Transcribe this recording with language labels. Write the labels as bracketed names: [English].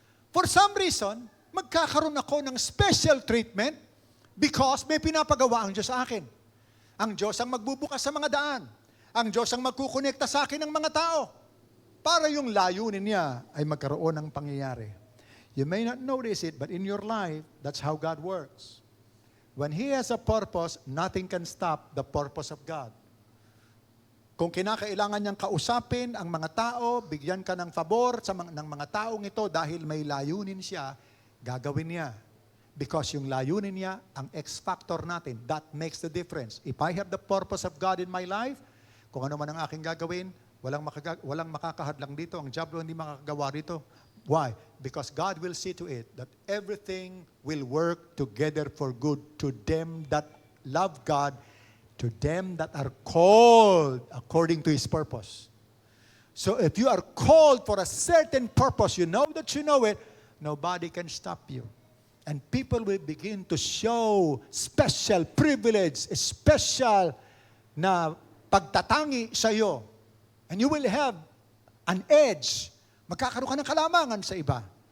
[English] For some reason, [Filipino] magkakaroon ako ng special treatment because may pinapagawa ang Diyos sa akin. Ang Diyos ang magbubukas sa mga daan. Ang Diyos ang magkukonekta sa akin ng mga tao para yung layunin niya ay magkaroon ng pangyayari. [English] You may not notice it, but in your life, that's how God works. When He has a purpose, nothing can stop the purpose of God. [Filipino] Kung kinakailangan niyang kausapin ang mga tao, bigyan ka ng pabor ng mga taong ito dahil may layunin siya, gagawin niya. [English] Because [Filipino] yung layunin niya, [English] ang X-factor natin, that makes the difference. If I have the purpose of God in my life, [Filipino] kung ano man ang aking gagawin, walang makakahadlang dito. Ang diablo hindi makakagawa rito. [English] Why? Because God will see to it that everything will work together for good to them that love God, to them that are called according to His purpose. So if you are called for a certain purpose, you know that you know it, nobody can stop you. And people will begin to show special privilege, [Filipino] special na pagtatangi sa iyo. [English] And you will have an edge. [Filipino] Magkakaroon ka ng kalamangan sa iba.